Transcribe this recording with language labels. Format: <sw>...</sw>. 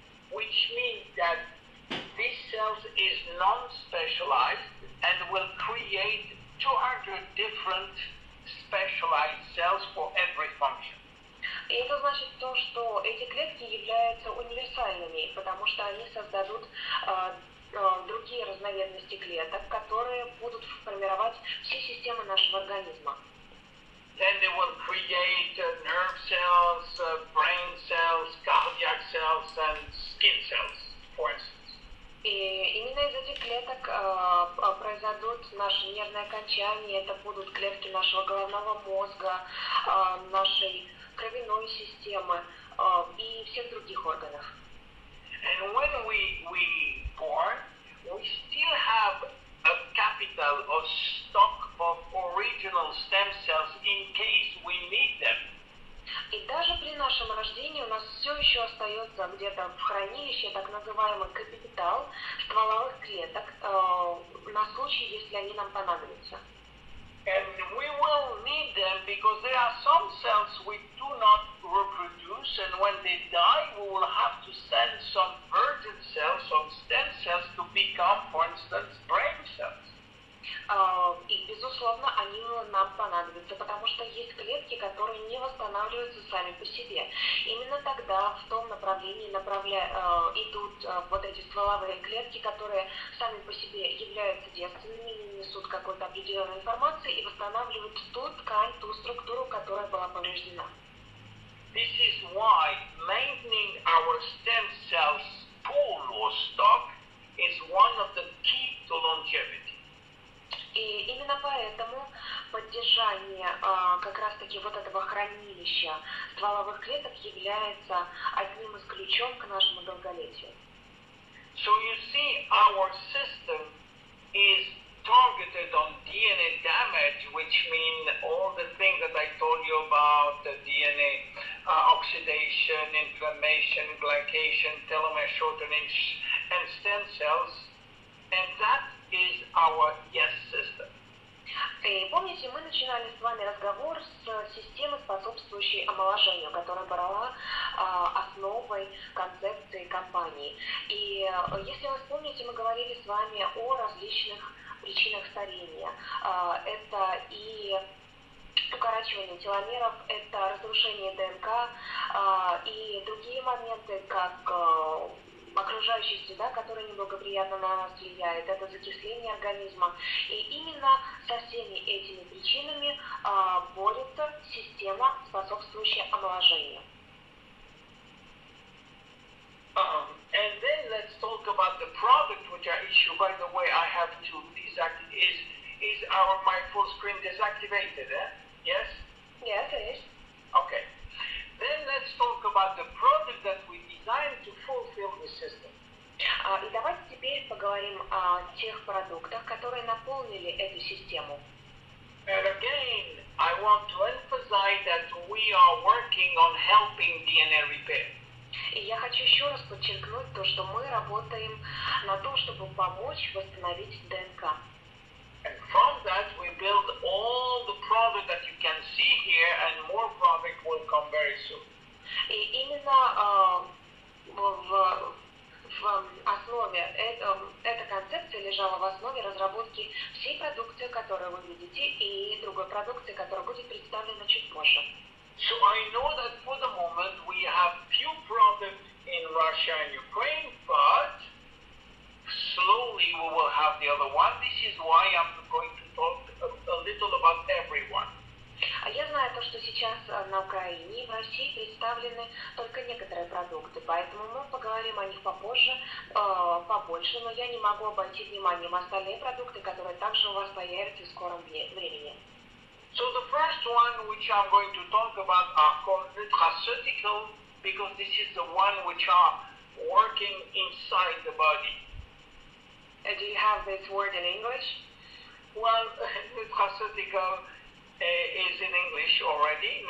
<en>Which means that this cell is non-specialized and will create 200 different specialized cells for every function.</en> <ru>И это значит то, что эти клетки являются универсальными, потому что они создадут другие разновидности клеток, которые будут формировать все системы нашего организма.</ru> <en>Then they will create nerve cells, brain cells, cardiac cells, and skin cells, for instance.</en> <ru>И именно из этих клеток произойдут наши нервные окончания, это будут клетки нашего головного мозга, нашей кровяной системы и всех других органов.</ru> <en>And when we born, we still have a capital or stock of original stem cells in case we need them.</en> <ru>И даже при нашем рождении у нас все еще остается где-то в хранилище так называемый капитал стволовых клеток на случай, если они нам понадобятся.</ru> <en>And we will need them because there are some cells we do not reproduce, and when they die, we will have to send some virgin cells, some stem cells, to become, for instance, brain cells.</en> <ru>И, безусловно, они нам понадобятся, потому что есть клетки, которые не восстанавливаются сами по себе. Именно тогда в том направлении идут вот эти стволовые клетки, которые сами по себе являются девственными, несут какую-то определенную информацию и восстанавливают ту ткань, ту структуру, которая была повреждена.</ru> <en>This is why maintaining our stem cells pool or stock is one of the key to longevity.</en> <ru>И именно поэтому поддержание как раз-таки вот этого хранилища стволовых клеток является одним из ключом к нашему долголетию.</ru> <en>So you see, our system is targeted on DNA damage, which means all the things that I told you about, the DNA oxidation, inflammation, glycation, telomere shortening, and stem cells, and that is our yes system.</en> <ru>И помните, мы начинали с вами разговор с системы, способствующей омоложению, которая была основой концепции компании. И если вы вспомните, мы говорили с вами о различных причинах старения. Это и укорачивание теломеров, это разрушение ДНК и другие моменты, как окружающая среда, которая неблагоприятно на нас влияет, это закисление организма. И именно со всеми этими причинами борется система, способствующая омоложению.</ru> <en>And then let's talk about the product which I issue. By the way, I have to deactivate. Is my full screen deactivated? Yes? Yes, it is. Okay. Then let's talk about the product that we designed to fulfill the system.</en> <ru>И давайте теперь поговорим о тех продуктах, которые наполнили эту систему.</ru> <en>And again, I want to emphasize that we are working on helping DNA repair.</en> <ru>И я хочу еще раз подчеркнуть то, что мы работаем на то, чтобы помочь восстановить ДНК.</ru> <en>And from that, we build all the product that you can see here, and more product will come very soon.</en> <ru>И именно в основе эта концепция лежала в основе разработки всей продукции, которую вы видите, и другой продукции, которая будет представлена чуть позже.</ru> <en>So I know that for the moment we have few products in Russia and Ukraine, but slowly we will have the other one. This is why I'm going to talk a little about everyone.</en> <ru>Я знаю то, что сейчас на Украине и в России представлены только некоторые продукты, поэтому мы поговорим о них попозже, побольше, но я не могу обойти вниманием остальные продукты, которые также у вас появятся в скором времени.</ru> <en>So the first one which I'm going to talk about are called nutraceutical, because this is the one which are working inside the body. Do you have this word in English? Well, nutraceutical is in English already.</en>